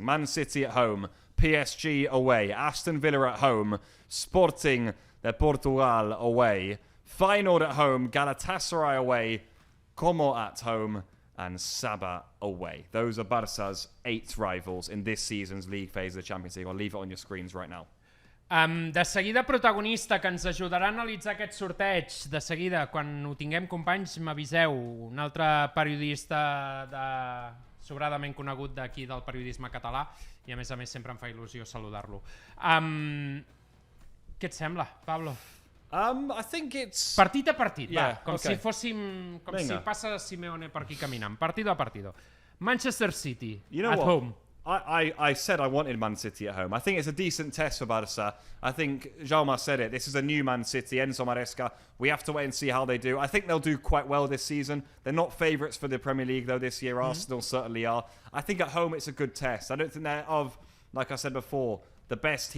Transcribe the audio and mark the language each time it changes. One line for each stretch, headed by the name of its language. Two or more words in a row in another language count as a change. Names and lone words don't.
English: Man City at home, PSG away, Aston Villa at home, Sporting de Portugal away, Feyenoord at home, Galatasaray away, Como at home, and Saba away. Those are Barca's 8 rivals in this season's league phase of the Champions League. I'll leave it on your screens right now.
Catalan: De seguida, protagonista, que ens ajudarà a analitzar aquest sorteig. De seguida, quan ho tinguem, companys, m'aviseu. Un altre periodista sobradament conegut d'aquí del periodisme català, i a més sempre em fa il·lusió saludar-lo. Què et sembla, Pablo?
English: I think it's...
Catalan: Partit a partit,
English: Yeah,
Catalan: va. Com
English: okay.
Catalan: si fóssim... Com Vinga. si passa Simeone per aquí caminant.
Spanish: Partido a partido. Manchester City,
English: You know at what? home. I said I wanted Man City at home. I think it's a decent test for Barca. I think Jaume said it. This is a new Man City, Enzo Maresca. We have to wait and see how they do. I think they'll do quite well this season. They're not favourites for the Premier League, though, this year. Arsenal certainly are. I think at home it's a good test. I don't think they're like I said before, the best teams.